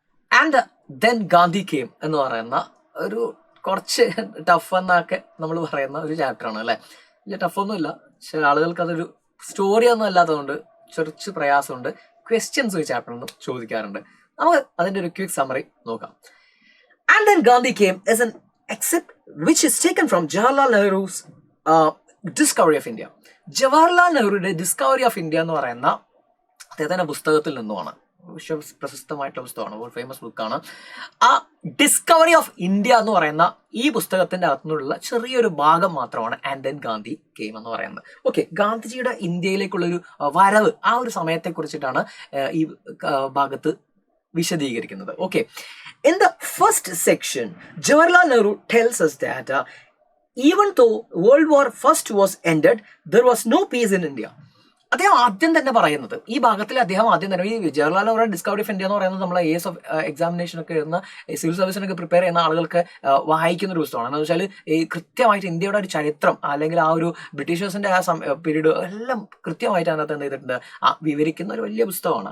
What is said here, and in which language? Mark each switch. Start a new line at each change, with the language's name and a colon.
Malayalam: And then Gandhi came എന്ന് പറയുന്ന ഒരു കുറച്ച് ടഫ് എന്നൊക്കെ നമ്മൾ പറയുന്ന ഒരു ചാപ്റ്ററാണ് അല്ലേ. വലിയ ടഫൊന്നുമില്ല, പക്ഷെ ആളുകൾക്ക് അതൊരു സ്റ്റോറി ഒന്നും അല്ലാത്തതുകൊണ്ട് കുറച്ച് പ്രയാസമുണ്ട്. ക്വസ്റ്റ്യൻസ് ഒരു ചാപ്റ്ററിൽ ചോദിക്കാറുണ്ട്. നമുക്ക് അതിൻ്റെ ഒരു ക്വിക്ക് സമ്മറി നോക്കാം.
English: And then Gandhi came is an excerpt which is taken from Jawaharlal Nehru's Discovery of India.
Malayalam: Jawaharlal നെഹ്റുയുടെ discovery of India എന്ന് പറയുന്ന അദ്ദേഹത്തിൻ്റെ പുസ്തകത്തിൽ നിന്നുമാണ്. പ്രശസ്തമായിട്ടുള്ള പുസ്തകമാണ്, ഒരു ഫേമസ് ബുക്കാണ്. ആ ഡിസ്കവറി ഓഫ് ഇന്ത്യ എന്ന് പറയുന്ന ഈ പുസ്തകത്തിന്റെ അകത്തുനിന്നുള്ള ചെറിയൊരു ഭാഗം മാത്രമാണ് ആൻഡ് ദെൻ ഗാന്ധി കെയിം എന്ന് പറയുന്നത്. ഓക്കെ, ഗാന്ധിജിയുടെ ഇന്ത്യയിലേക്കുള്ളൊരു വരവ്, ആ ഒരു സമയത്തെ കുറിച്ചിട്ടാണ് ഈ ഭാഗത്ത് വിശദീകരിക്കുന്നത്.
English: Okay, in the first section Jawaharlal Nehru tells us that even though World War I was ended, there was no peace in India.
Malayalam: അദ്ദേഹം ആദ്യം തന്നെ പറയുന്നത്, ഈ ഭാഗത്തിൽ അദ്ദേഹം ആദ്യം തന്നെ ഈ Jawaharlal Nehru discovery of India എന്ന് പറയുന്നത് നമ്മളെ AS ഓഫ് എക്സാമിനേഷൻ ഒക്കെ എഴുതുന്ന സിവിൽ സർവീസിനൊക്കെ പ്രിപ്പയർ ചെയ്യുന്ന ആളുകൾക്ക് വായിക്കുന്ന ഒരു പുസ്തകമാണ്. എന്ന് വെച്ചാൽ ഈ കൃത്യമായിട്ട് ഇന്ത്യയുടെ ഒരു ചരിത്രം അല്ലെങ്കിൽ ആ ഒരു ബ്രിട്ടീഷേഴ്സിന്റെ ആ പീരീഡ് എല്ലാം കൃത്യമായിട്ട് അതിനകത്ത് എന്ത് ചെയ്തിട്ടുണ്ട്, വിവരിക്കുന്ന ഒരു വലിയ പുസ്തകമാണ്.